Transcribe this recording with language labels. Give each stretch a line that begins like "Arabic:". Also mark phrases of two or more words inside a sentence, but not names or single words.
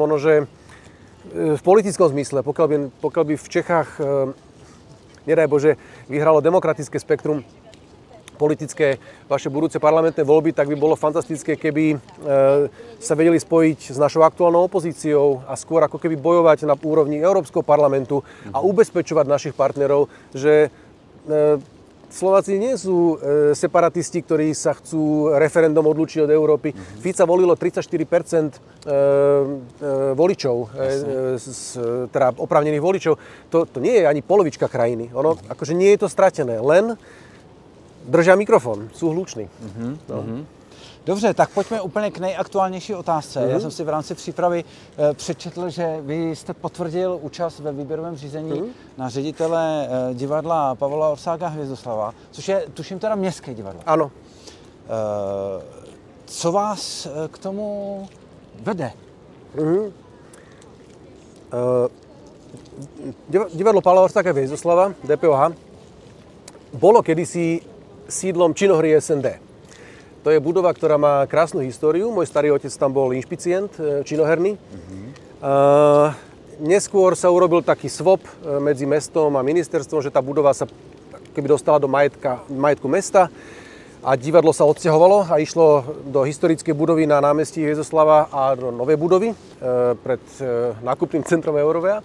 Slovak: možno, že v politickom zmysle, pokiaľ by v Čechách nedaj Bože, vyhralo demokratické spektrum politické vaše budúce parlamentné voľby, tak by bolo fantastické, keby sa vedeli spojiť s našou aktuálnou opozíciou a skôr ako keby bojovať na úrovni Európskeho parlamentu a ubezpečovať našich partnerov, že Slováci nie sú separatisti, ktorí sa chcú referendum odlúčiť od Európy. Fica volilo 34% voličov, teda oprávnených voličov. To nie je ani polovička krajiny. Ono, akože nie je to stratené, len držia mikrofon, sú hluční. No.
Czech: Dobře, tak pojďme úplně k nejaktuálnější otázce. Já jsem si v rámci přípravy přečetl, že vy jste potvrdil účast ve výběrovém řízení na ředitele divadla Pavola Orsága Hvězdoslava, což je, tuším, teda městské divadlo. Ano. Co vás k tomu vede?
Slovak: Divadlo Pavla Orsága Hvězdoslava, DPOH, bolo kedysi sídlom činohry SND. To je budova, ktorá má krásnu históriu. Môj starý otec tam bol inšpicient činoherný. Neskôr sa urobil taký swap medzi mestom a ministerstvom, že tá budova sa keby dostala do majetku mesta a divadlo sa odsťahovalo a išlo do historickej budovy na námestí Hvězdoslava a do novej budovy pred nákupným centrom Eurovea.